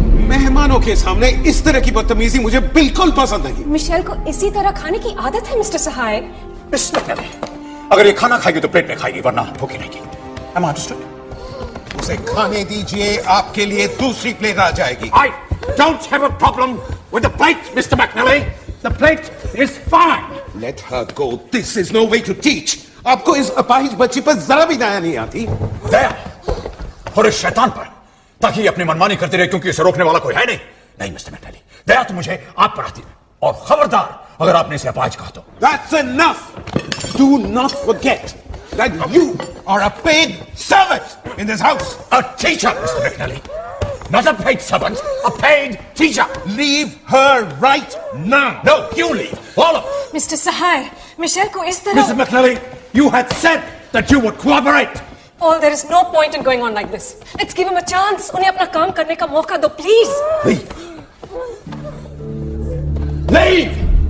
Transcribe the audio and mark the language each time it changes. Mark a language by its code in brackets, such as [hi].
[hi] मेहमानों के सामने इस तरह की बदतमीजी मुझे बिल्कुल पसंद नहीं। मिशेल को इसी तरह खाने की आदत है मिस्टर सहाय। मिस मैकनेली, अगर ये खाना खाएगी तो प्लेट में खाएगी, वरना भूखी रहेगी। [en] Am I understood? [hi] उसे खाने दीजिए, आपके लिए दूसरी प्लेट आ जाएगी। [en] I don't have a problem with the plate, Mr. McNally. The plate is fine. Let her go. This is no way to teach. [hi] आपको इस अपाहिज बच्ची पर जरा भी दया नहीं आती। दया और इस शैतान पर, ताकि ये अपनी मनमानी करती रहे क्योंकि इसे रोकने वाला कोई है नहीं। नहीं मिस्टर मैकनेली, दया तो मुझे आप पर आती है, और खबरदार अगर आपने इसे अपाहिज कहा तो। [en] That's enough. Do not forget that you are a paid servant in this house. A teacher, Mr. McNally. Not a paid servant, a paid teacher. Leave her right now. No, you leave. All of you. [hi] Mister Sahay, Michel को इस तरह। [en] Mr. McNally, you had said that you would cooperate. Paul, there is no point in going on like this. Let's give him a chance. [hi] उन्हें अपना काम करने का मौका दो, please. [en] Leave. Leave.